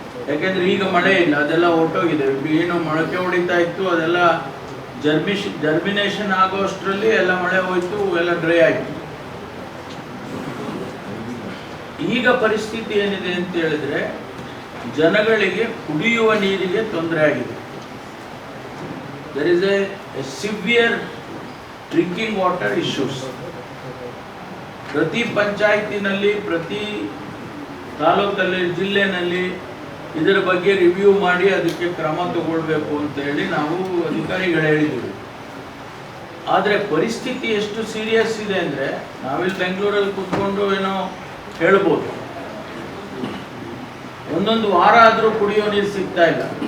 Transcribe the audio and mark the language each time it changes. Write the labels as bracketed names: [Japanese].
[Kannada] ಯಾಕೆಂದ್ರೆ ಈಗ ಮಳೆ ಇಲ್ಲ, ಅದೆಲ್ಲ ಹೊರಟೋಗಿದೆ. ಏನು ಮೊಳಕೆ ಹೊಡಿತಾ ಇತ್ತು ಅದೆಲ್ಲ ಜರ್ಮಿನೇಷನ್ ಆಗೋ ಅಷ್ಟರಲ್ಲಿ ಎಲ್ಲ ಮಳೆ ಹೋಯ್ತು, ಎಲ್ಲ ಡ್ರೈ ಆಯಿತು. ಈಗ ಪರಿಸ್ಥಿತಿ ಏನಿದೆ ಅಂತ ಹೇಳಿದ್ರೆ ಜನಗಳಿಗೆ ಕುಡಿಯುವ ನೀರಿಗೆ ತೊಂದರೆ ಆಗಿದೆ. [English] there is a severe drinking water issues. [Kannada] ಪ್ರತಿ ಪಂಚಾಯತಿನಲ್ಲಿ, ಪ್ರತಿ ತಾಲೂಕಲ್ಲಿ, ಜಿಲ್ಲೆನಲ್ಲಿ ಇದರ ಬಗ್ಗೆ ರಿವ್ಯೂ ಮಾಡಿ ಅದಕ್ಕೆ ಕ್ರಮ ತಗೊಳ್ಬೇಕು ಅಂತ ಹೇಳಿ ನಾವು ಅಧಿಕಾರಿಗಳು ಹೇಳಿದ್ದೀವಿ. ಆದರೆ ಪರಿಸ್ಥಿತಿ ಎಷ್ಟು ಸೀರಿಯಸ್ ಇದೆ ಅಂದರೆ ನಾವಿಲ್ಲಿ ಬೆಂಗಳೂರಲ್ಲಿ ಕೂತ್ಕೊಂಡು ಏನೋ ಹೇಳ್ಬೋದು, ಒಂದೊಂದು ವಾರ ಆದರೂ ಕುಡಿಯೋ ನೀರು ಸಿಗ್ತಾ ಇಲ್ಲ.